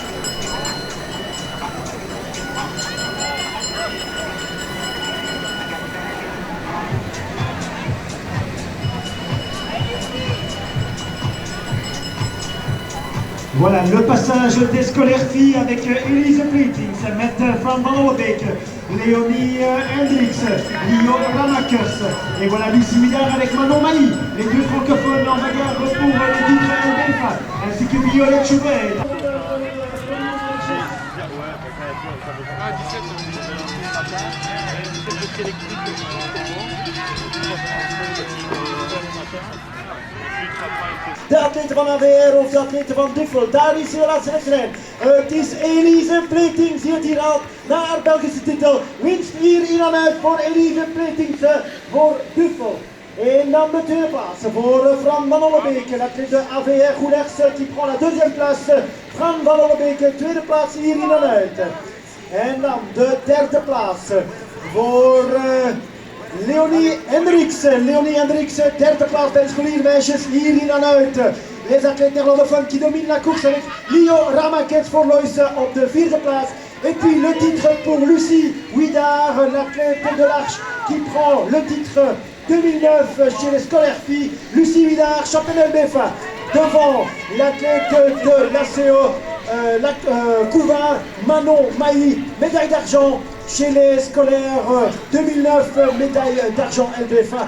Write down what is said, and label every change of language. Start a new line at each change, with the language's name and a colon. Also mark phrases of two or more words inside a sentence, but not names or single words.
French: Voilà le passage des scolaires filles avec Elise Blitings, Mette Van Ollebeek, Léonie Hendricks, Lio Ramakers et voilà Lucie Huidard avec Manon Mailly, les deux francophones en bagarre pour les titres LBFA, ainsi que Violette Chauvet.
Dutch: De atleten van AVR of de atleten van Duffel, daar is de laatste wedstrijd. Het is Elise Pletings die het hier haalt naar haar Belgische titel. Winst hier in en uit voor Elise Pletings voor Duffel. En dan de tweede plaats voor Fran van Ollebeke,
French: l'athlète de AVR Goeders qui prend la deuxième place.
Dutch: Fran van Ollebeke, tweede plaats hier in en uit. En dan de derde plaats voor Leonie Hendriksen. Leonie Hendriksen, derde plaats bij de scholiermeisjes hier in en uit.
French: Les athlètes néerlandophones qui dominent la course avec Lio Ramakets
Dutch: voor Lois op de vierde plaats.
French: Et puis le titre pour Lucie Ouidard, l'athlète de l'Arche qui prend le titre 2009 chez les scolaires filles. Lucie Ouidard, championne LBFA, devant l'athlète de l'ACO, Couvin, Manon Mailly, médaille d'argent chez les scolaires 2009, médaille d'argent LBFA.